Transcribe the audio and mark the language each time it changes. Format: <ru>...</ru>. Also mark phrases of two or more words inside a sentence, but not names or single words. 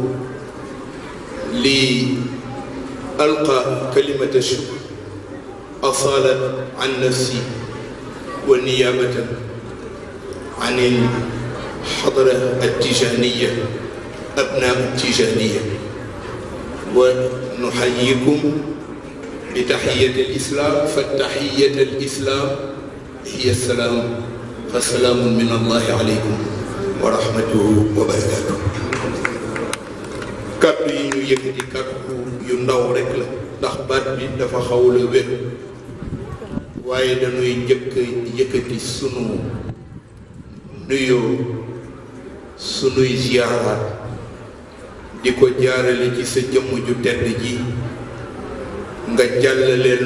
<ar>لألقى كلمة الشكر أصالت عن نفسي ونيابة عن الحضرة التيجانية أبناء التيجانية، ونحييكم بتحية الإسلام، فالتحية الإسلام هي السلام، فالسلام من الله عليكم ورحمته وبركاته.</ar> <wo>kàddu yi ñu yëkkati kàddu yu ndaw rek la ndax baat bi dafa xaw la wér, waaye dañuy njëkk yëkkati sunu nuyoo sunuy ziyaaraat di ko jaarale ci sa jëmm ju tedd ji nga jàllaleel</wo>